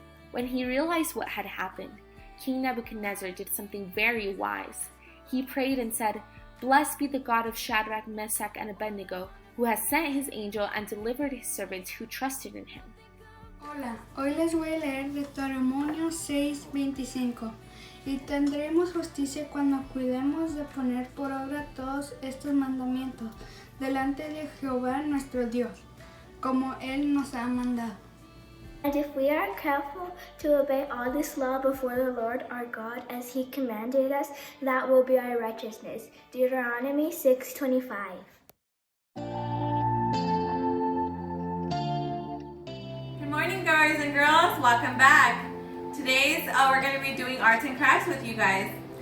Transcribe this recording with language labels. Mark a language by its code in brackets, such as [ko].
[en] When he realized what had happened, King Nebuchadnezzar did something very wise. He prayed and said, "Blessed be the God of Shadrach, Meshach, and Abednego, who has sent his angel and delivered his servants who trusted in him." [es] Hola, hoy les voy a leer Deuteronomio 6:25. Y tendremos justicia cuando cuidemos de poner por obra todos estos mandamientos delante de Jehová nuestro Dios, como Él nos ha mandado. [en] And if we are careful to obey all this law before the Lord our God as he commanded us, that will be our righteousness. Deuteronomy 6:25. Good morning, guys and girls. Welcome back. Today's we're going to be doing arts and crafts with you guys.